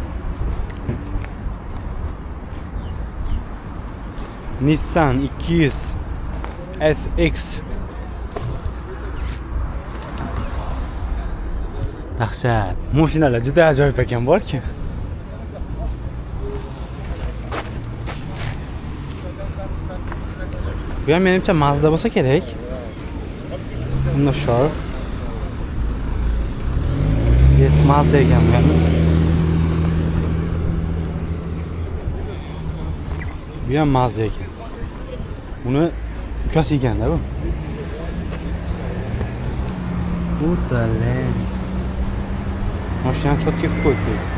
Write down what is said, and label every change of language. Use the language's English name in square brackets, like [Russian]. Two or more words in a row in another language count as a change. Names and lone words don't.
[Uzbek] Nissan 200 SX. Dahshat. Mashinalar juda ajoyib ekan bor-ku. Bu ham menimcha Mazda bo'lsa kerak. [English] I'm not sure. Yes, [Uzbek] Mazda ekan bu. Bu ham mazza ekan. Buni ukasi ekanda bu. O'tale. Mashinani cho'tga qilib qo'ydi.